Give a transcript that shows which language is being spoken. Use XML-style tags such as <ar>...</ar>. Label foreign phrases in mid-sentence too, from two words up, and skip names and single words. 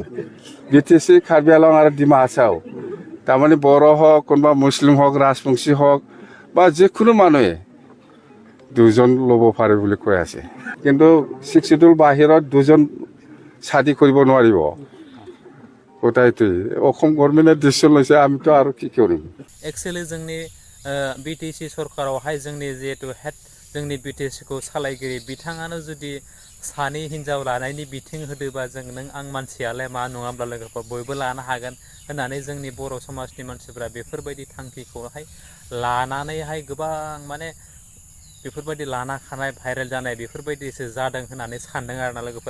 <as>BTC কাৰ্বি আংলং আৰু ডিমা হাছাও তাৰমানে বড়ো হওক, কোনোবা মুছলিম হওক, ৰাজবংশী হওক বা যিকোনো মানুহে দুজন ল'ব পাৰে বুলি কৈ আছে। কিন্তু 6 শিডিউল বাহিৰত দুজন চাদি কৰিব নোৱাৰিব। গোটাইটোৱে অসম গভৰ্ণমেণ্টে ডিচিশ্যন লৈছে, আমিতো আৰু কি কৰিম।</as> <brx>एक्चुअली जोंनि BTC सरकारावहाय जोंनि जिहेतु हेड जोंनि BTCखौ सालायगिरि बिथाङानो जुदि सानै हिनजाव लानायनि बिथिं होदोबा जों नों आं मानसियालाय मा नङाब्ला लोगोफोर बयबो लानो हागोन होननानै जोंनि बर' समाजनि मानसिफोरा बेफोरबायदि थांखिखौहाय लानानैहाय गोबां माने बेफोरबायदि लाना खानाय भाइरेल जानाय बेफोरबायदिसो जादों होननानै सानदों आरोना लोगोफोर।</brx>